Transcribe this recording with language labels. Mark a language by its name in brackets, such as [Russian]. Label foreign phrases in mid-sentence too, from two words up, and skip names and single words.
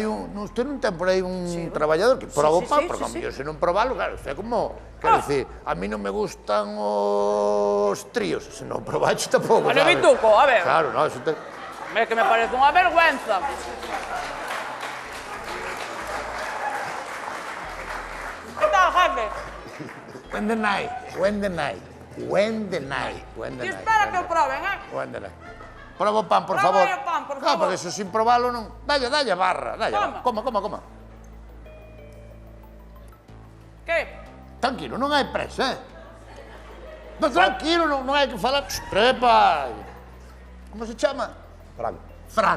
[Galician] Usted non ten por aí un traballador que proba o pan, porque a mellor se non probalo, claro, é como... Quero dicir, a mí non me gustan os tríos, se non probaxe tampouco, Bueno, sabes? Vituco, a ver. [Spanish] Claro, no, eso te... [Galician] É que me parece unha vergüenza. [Spanish] Que tal, jefe? [English] When the night. [Galician] Ti espera que o proben, [English] When the night. [Galician] Proba o pan, por Proba favor. aí o pan, por Claro, favor. porque eso sin probalo non... Dalle barra, Toma. Coma. Que? Tranquilo, non hai presa, No, tranquilo, non hai que falar... Trepa. Como se chama? Fran.